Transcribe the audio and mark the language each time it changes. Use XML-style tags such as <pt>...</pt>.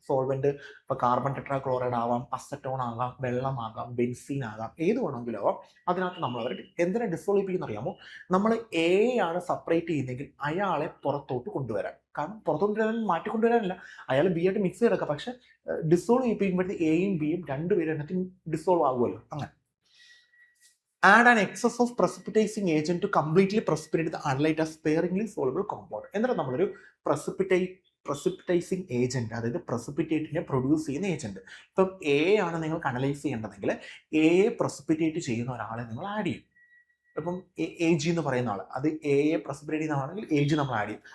<ml>Solvent ഇപ്പോൾ carbon tetrachloride ആവാം, acetone ആകാം, വെള്ളമാകാം, ബെൻസീൻ ആകാം, ഏത് വേണമെങ്കിലും ആവാം. അതിനകത്ത് നമ്മൾ അവർ എന്തിനാ ഡിസോൾവ് ചെയ്യിപ്പിക്കുന്ന അറിയാമോ? നമ്മൾ എ ആണ് സെപ്പറേറ്റ് ചെയ്യുന്നതെങ്കിൽ അയാളെ പുറത്തോട്ട് കൊണ്ടുവരാൻ. കാരണം പുറത്തോട്ട് വരാൻ മാറ്റിക്കൊണ്ടുവരാനല്ല, അയാൾ ബി ആയിട്ട് മിക്സ് ചെയ്തെടുക്കാം. പക്ഷെ ഡിസോൾവ് ചെയ്യിപ്പിക്കുമ്പോഴത്തെ എയും ബിയും രണ്ടുപേരും അതിനകത്ത് ഡിസോൾവ് ആകുമല്ലോ.</ml> <en>അങ്ങനെ add an excess of precipitating agent to completely precipitate the analyte as sparingly soluble compound.</en> <ml>എന്നിട്ട് നമ്മളൊരു precipitating agent, അതായത് precipitate പ്രൊഡ്യൂസ് ചെയ്യുന്ന ഏജന്റ്. ഇപ്പം എ ആണ് നിങ്ങൾക്ക് അനലൈസ് ചെയ്യേണ്ടതെങ്കിൽ എയെ പ്രസിപ്പിറ്റേറ്റ് ചെയ്യുന്ന ഒരാളെ നിങ്ങൾ ആഡ് ചെയ്യും. ഇപ്പം AG എന്ന് പറയുന്ന ആൾ, അത് എയെ പ്രസിപ്പിറ്റേറ്റ് ചെയ്യുന്ന ആണെങ്കിൽ AG നമ്മൾ ആഡ് ചെയ്യും.</ml>